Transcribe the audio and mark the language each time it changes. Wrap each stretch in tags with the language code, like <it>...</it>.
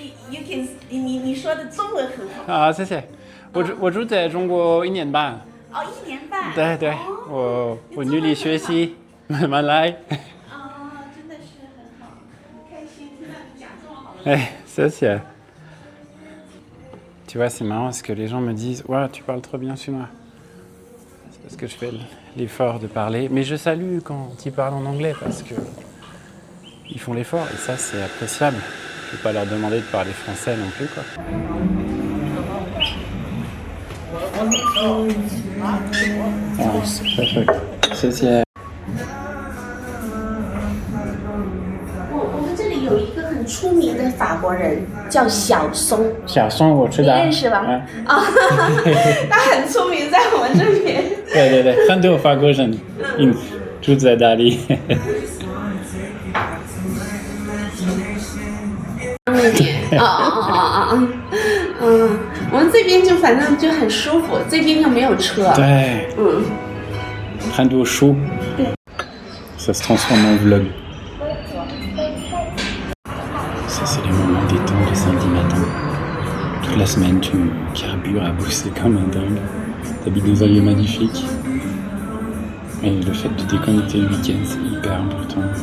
<en>You can</en> <zh>你说的中文很好。啊，谢谢。我住在中国1年半。哦，1年半。对对，我努力学习，慢慢来。真的是很好，很开心听到你讲这么好的。哎，谢谢。</zh> <fr>Tu vois, c'est marrant parce que les gens me disent « Ouais, tu parles trop bien chinois ». C'est parce que je fais l'effort de parler. Mais je salue quand ils parlent en anglais parce que ils font l'effort et ça, c'est appréciable. Je ne vais pas leur demander de parler français non plus, quoi. Oh, c'est perfect.</fr> <zh>谢谢。我们这里有一个很出名的法国人，叫小松。小松我知道，你认识吧？他很出名，在我们这边。对对对，很多法国人住在那里。我们这边就反正就很舒服，这边又没有车。对，很多书。对。</zh> <fr>Ça se transforme en vlog. Ça, c'est les moments détente le samedi matin. Toute la semaine, tu carbures à bosser comme un dingue. T'habites dans un lieu magnifique. Et le fait de déconnecter le week-end, c'est hyper important.</fr>